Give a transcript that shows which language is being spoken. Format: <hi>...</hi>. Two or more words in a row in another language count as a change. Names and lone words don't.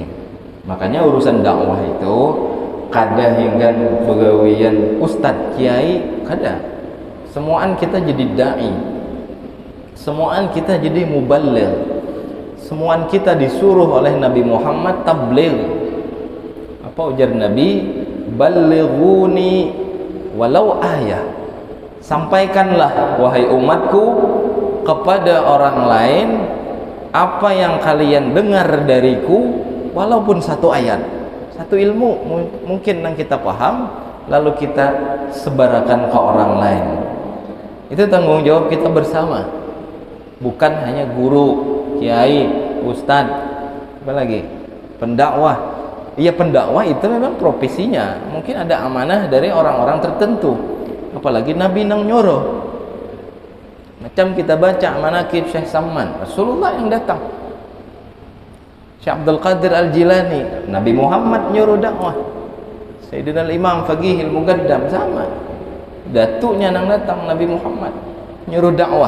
<bjn>Makanya urusan dakwah itu kada hingga begawian ustadz kiai, kada.</bjn> <id>Semuaan kita jadi dai, semuaan kita jadi muballigh, semuaan kita disuruh oleh Nabi Muhammad tabligh.</id> <bjn>Apa ujar Nabi?</bjn> <ar>Ballighuni walau ayah.</ar> <id>Sampaikanlah wahai umatku kepada orang lain apa yang kalian dengar dariku, walaupun satu ayat, satu ilmu mungkin yang kita paham, lalu kita sebarkan ke orang lain. Itu tanggung jawab kita bersama, bukan hanya guru, kiai, ustadz, apalagi pendakwah. Iya, pendakwah itu memang profesinya, mungkin ada amanah dari orang-orang tertentu, apalagi Nabi nang nyuruh. Macam kita baca manaqib Syekh Samman, Rasulullah yang datang. Syekh Abdul Qadir Al-Jilani, Nabi Muhammad nyuruh dakwah. Sayyidina Al-Imam Faqih Al-Muqaddam sama, datuknya nang datang Nabi Muhammad nyuruh dakwah.</id>